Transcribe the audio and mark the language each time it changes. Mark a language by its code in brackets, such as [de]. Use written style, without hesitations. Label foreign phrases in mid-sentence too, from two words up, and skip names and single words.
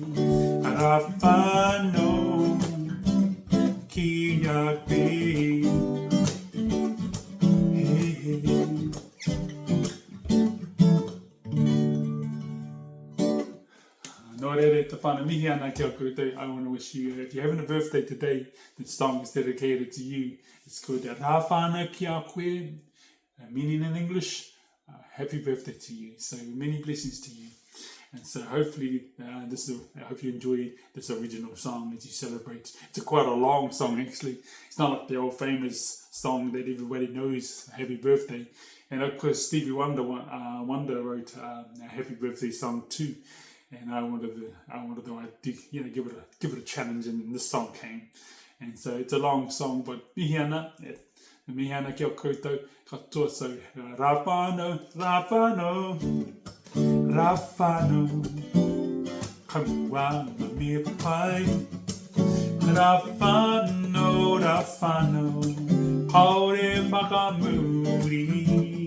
[mi] Rā whānau ki a koe. Nō reire, te whānau mihi ana kia koutou. [en] I want to wish you, if you're having a birthday today, this song is dedicated to you. It's called [mi] Rā whānau ki a koe, [en] meaning in English, happy birthday to you. So many blessings to you. And so hopefully, I hope you enjoy this original song as you celebrate. It's quite a long song actually. It's not like the old famous song that everybody knows, Happy Birthday. And of course, Stevie Wonder wrote a Happy Birthday song too. And I wanted to give it a challenge, and this song came. And so it's a long song, but [mi] mihi ana kia koutou katoa. So rā whānau, ka mua me pai. Rā whānau, kaore whakamuri.